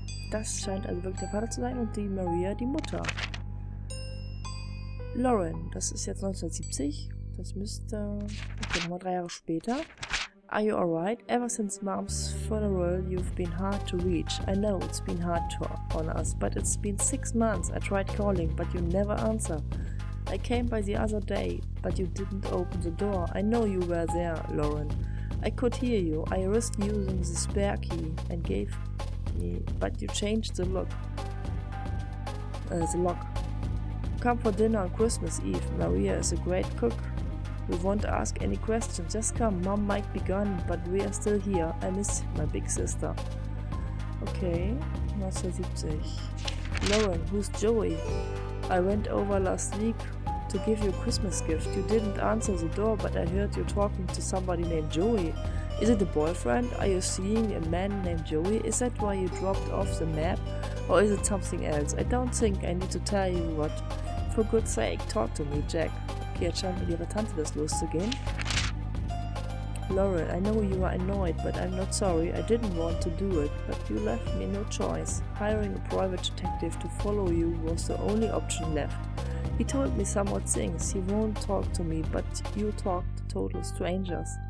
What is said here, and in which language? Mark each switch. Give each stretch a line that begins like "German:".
German: Das scheint also wirklich der Vater zu sein und die Maria die Mutter. Lauren, das ist jetzt 1970. Das müsste, okay, nochmal 3 Jahre später.
English: Are you alright? Ever since Mom's funeral, you've been hard to reach. I know it's been hard on us, but it's been 6 months. I tried calling, but you never answer. I came by the other day, but you didn't open the door. I know you were there, Lauren. I could hear you. I risked using the spare key and gave me, but you changed the lock. Come for dinner on Christmas Eve. Maria is a great cook. We won't ask any questions. Just come. Mom might be gone, but we are still here. I miss my big sister. Okay, 1970. Lauren, who's Joey? I went over last week to give you a Christmas gift. You didn't answer the door, but I heard you talking to somebody named Joey. Is it a boyfriend? Are you seeing a man named Joey? Is that why you dropped off the map? Or is it something else? I don't think I need to tell you what. For good's sake, talk to me, Jack.
German: Okay, jetzt scheint mit ihrer Tante das loszugehen.
English: Lauren, I know you are annoyed, but I'm not sorry. I didn't want to do it, but you left me no choice. Hiring a private detective to follow you was the only option left. He told me some odd things. He won't talk to me, but you talk to total strangers.